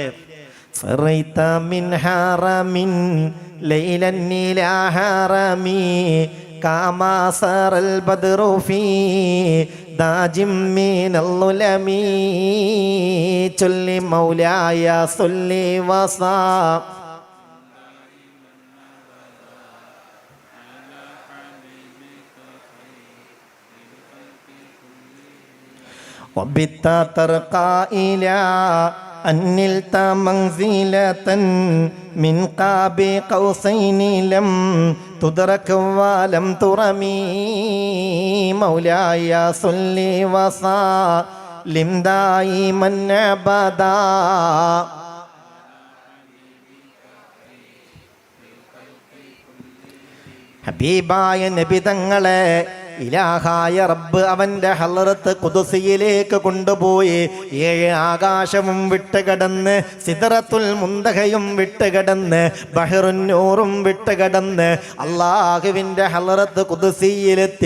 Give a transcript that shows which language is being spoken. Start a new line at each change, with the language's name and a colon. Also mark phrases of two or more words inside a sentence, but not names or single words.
Arabic: سريت من حرم ليلا إلى حرم كما سرى البدر في داج من الظلم ചൊല്ലി مولاي صل وسلم. وبت ترقى إلى أن نلت منزلة من قاب قوسين لم تدرك ولم ترمي مولاي صل وسلم دائما أبدا.
Malayalam: ഹബീബായ നബി തങ്ങളെ ഇലാഹായ റബ്ബ് അവന്റെ ഹളറത്ത് ഖുദ്സിയിലേക്ക് കൊണ്ടുപോയി. 7 ആകാശവും വിട്ടുകടന്ന്, സിദ്റത്തുൽ മുന്തഹയും വിട്ടുകടന്ന്, ബഹ്റുൻ നൂറും വിട്ടുകടന്ന് അള്ളാഹുവിന്റെ ഹളറത്ത് ഖുദ്സിയിലെത്തി.